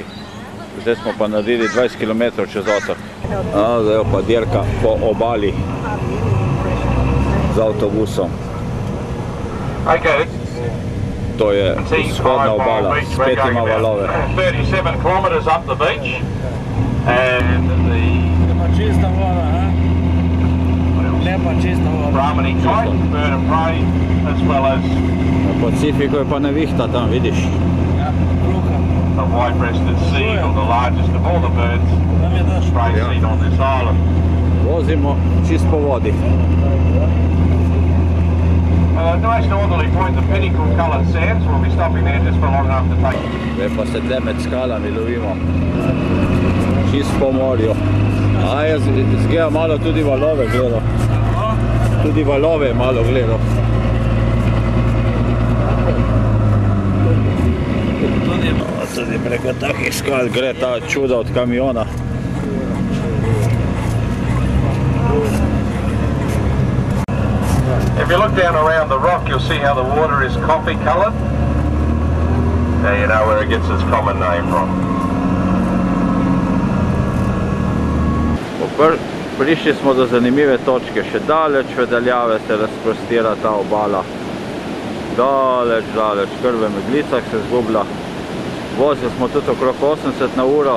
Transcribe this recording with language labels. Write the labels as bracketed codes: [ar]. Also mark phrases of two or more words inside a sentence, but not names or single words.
[sl] Zdaj smo pa naredili 20 km čez otok. Zdaj je pa dirka po obali z avtobusom. To je vzhodna obala, spet ima valove. [en] 37 km up the beach. [sl] Nema čista voda, ha? Lepa čista voda. [en] Brahmani kite, bird of prey, as well as [sl] Na Pacifiku je pa nevihta tam, vidiš. Ja, kruha. [en] the white-breasted seagull, the largest of all the birds, [sl] Nam je daš. [en] spray seen on this island. [sl] Vozimo čist po vodi. [en] Nice northerly point, the Pinnacle Coloured Sands. We'll be stopping there just for long enough to take. [sl] Zdaj pa se tle med skalami lovimo. Čist po morju. Jaz izgleda malo tudi valove gledal. Tudi valove malo gledal. Tudi preko takih skal gre ta čuda od kamiona. [en] If you look down around the rock, you'll see how the water is coffee coloured. Now you know where it gets its common name from. [sl] Prišli smo do zanimive točke, še daleč v daljave se razprostira ta obala. Daleč, kar v meglicah se zgublja. Vozili smo tudi okrog 80 na uro.